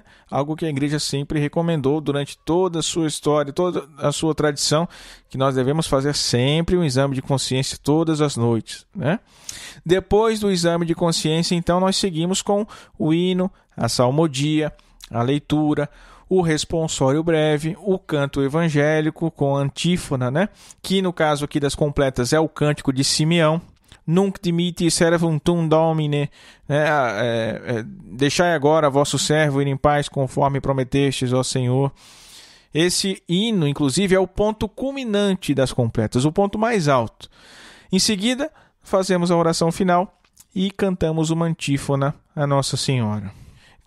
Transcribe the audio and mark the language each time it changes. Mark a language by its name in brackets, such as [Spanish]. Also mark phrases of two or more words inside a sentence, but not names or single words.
[Portuguese] Algo que a igreja sempre recomendou durante toda a sua história, toda a sua tradição, que nós devemos fazer sempre um exame de consciência todas as noites, né? Depois do exame de consciência, então, nós seguimos com o hino, a salmodia, a leitura, o responsório breve, o canto evangélico com a antífona, né? Que no caso aqui das completas é o cântico de Simeão, [Latin] Nunc dimiti servum tuum Domine, [Portuguese] né? Deixai agora vosso servo ir em paz conforme prometestes, ó Senhor. Esse hino, inclusive, é o ponto culminante das completas, o ponto mais alto. Em seguida, fazemos a oração final e cantamos uma antífona a Nossa Senhora.